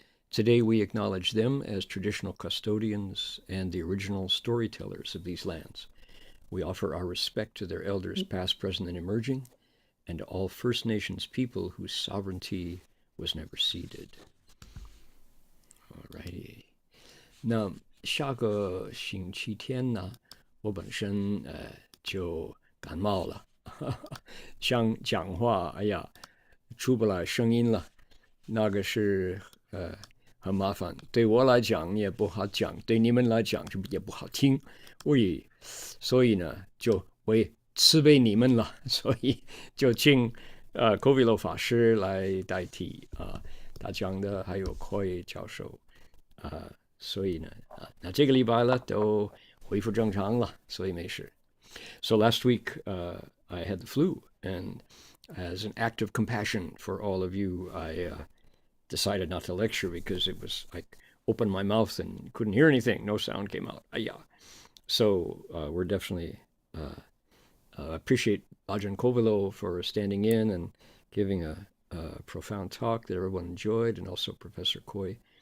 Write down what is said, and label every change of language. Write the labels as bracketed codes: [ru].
[en] Today we acknowledge them as traditional custodians and the original storytellers of these lands. We offer our respect to their elders past, present, and emerging, and to all First Nations people whose sovereignty was never ceded. Alrighty. [zh] 那下个星期天呢，我本身就感冒了，像讲话，哎呀，出不来声音了，那个是很麻烦，对我来讲也不好讲，对你们来讲就也不好听，所以呢，就为慈悲你们了，所以就请Kovilo 法师来代替他讲的，还有Koi教授。所以呢，那这个礼拜了都恢复正常了，所以没事。 [en] So last week I had the flu, and as an act of compassion for all of you, I decided not to lecture because it was like opened my mouth and couldn't hear anything. No sound came out. So we're definitely appreciate Ajahn Kovilo for standing in and giving a profound talk that everyone enjoyed, and also Professor Koi.